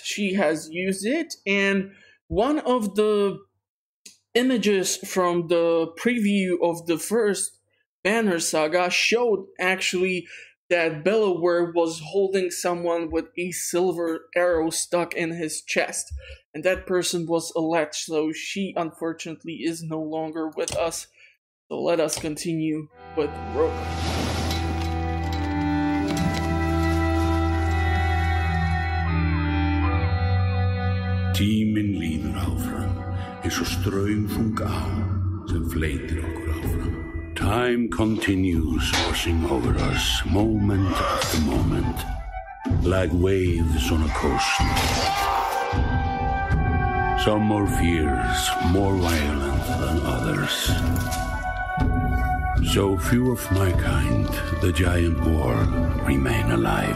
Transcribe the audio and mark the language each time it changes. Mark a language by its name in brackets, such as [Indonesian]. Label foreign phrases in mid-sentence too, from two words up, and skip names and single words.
[English] She has used it, and one of the images from the preview of the first Banner Saga showed actually that Bellower was holding someone with a silver arrow stuck in his chest, and that person was Alette, so she unfortunately is no longer with us. So let us continue with Rook. [Icelandic] Tíminn líður áfram, eins og straumþung á sem fleytir okkur áfram. [English] Time continues washing over us, moment after moment, like waves on a coast. Some more fierce, more violent than others. So few of my kind, the giant war, remain alive.